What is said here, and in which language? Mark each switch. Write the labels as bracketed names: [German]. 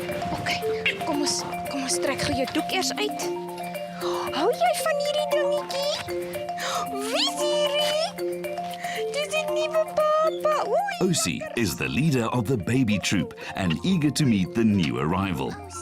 [Afrikaans] Oké. Kom ons trek gou jou doek eers uit. Hou jy van hierdie dingetjie? Wie is hierdie? Dis 'n nuwe papa. Oei. [English] Osie is the leader of the baby troop and eager to meet the new arrival.